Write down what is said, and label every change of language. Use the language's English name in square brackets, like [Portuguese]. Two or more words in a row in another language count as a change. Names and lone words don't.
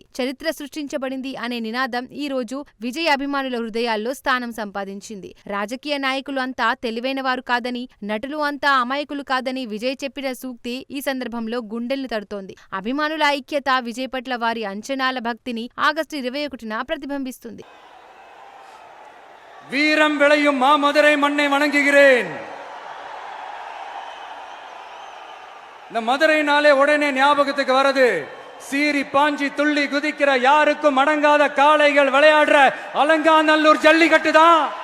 [Telugu] చరిత్ర సృష్టించబడింది అనే నినాదం ఈ రోజు విజయ్ అభిమానుల హృదయాల్లో స్థానం సంపాదించింది. రాజకీయ నాయకులు అంతా తెలివైన వారు కాదని, నటులు అంతా అమాయకులు కాదని విజయ్ చెప్పిన సూక్తి ఈ సందర్భంలో గుండెల్ని తడుతోంది. అభిమానుల ఐక్యత, విజయ్ పట్ల వారి అంచనాల భక్తిని ఆగస్టు 21న ప్రతిబింబిస్తుంది. [Tamil] வீரம் விளையும் மா மதுரை மண்ணை வணங்குகிறேன். இந்த மதுரைனாலே உடனே ஞாபகத்துக்கு வருது சீரி பாஞ்சி துள்ளி குதிக்கிற யாருக்கும் அடங்காத காளைகள் விளையாடுற அலங்காநல்லூர் ஜல்லிக்கட்டு தான்.